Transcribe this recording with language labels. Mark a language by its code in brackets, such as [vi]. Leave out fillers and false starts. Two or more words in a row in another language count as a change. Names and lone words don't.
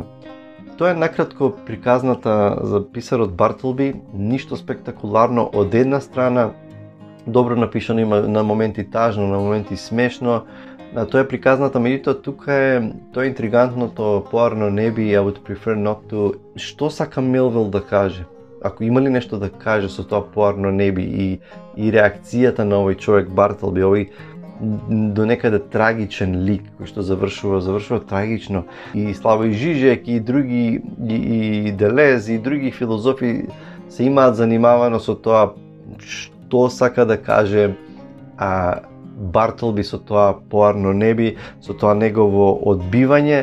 [mk] Тоа е накратко приказната за писарот Бартолби, ништо спектакуларно од една страна, добро напишано, има на моменти тажно, на моменти смешно. Тоа е приказната, меѓутоа тука тоа е интригантното, поарно не би, [en] I would prefer not to. [mk] Што сака Мелвил да каже? Ако има ли нешто да каже со тоа поарно не би и реакцијата на овој човек Бартолби, овој до некаде трагичен лик кој што завршува трагично, и Славој Жижек и други и Делез и други филозофи се имаат занимавано со тоа што сака да каже Бартолби со тоа поарно не би, со тоа негово одбивање.